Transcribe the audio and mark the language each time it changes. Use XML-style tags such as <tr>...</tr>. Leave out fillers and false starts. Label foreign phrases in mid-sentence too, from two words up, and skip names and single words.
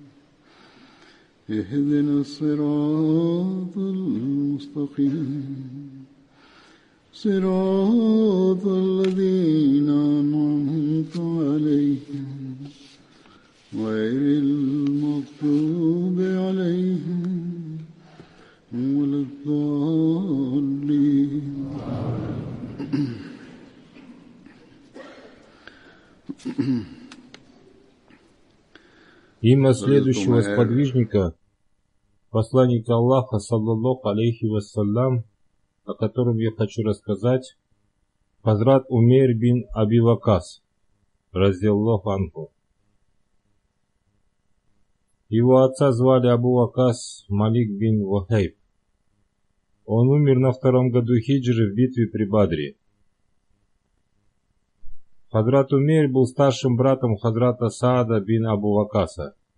<ar>اهدنا الصراط المستقيم صراط الذين أنعمت عليهم غير المغضوب عليهم ولا الضالين.</ar> <ru>Имя следующего сподвижника, посланника Аллаха,</ru> <ar>صلى الله عليه وسلم,</ar> <ru>о котором я хочу рассказать, Хазрат Умейр бин Аби Вакас,</ru> <ar>رضي الله عنه.</ar> <ru>Его отца звали Абу Вакас Малик бин Вахейб. Он умер на 2-м году хиджры в битве при Бадре. Хазрат Умейр был старшим братом Хазрата Саада бин Абу Вакаса.</ru>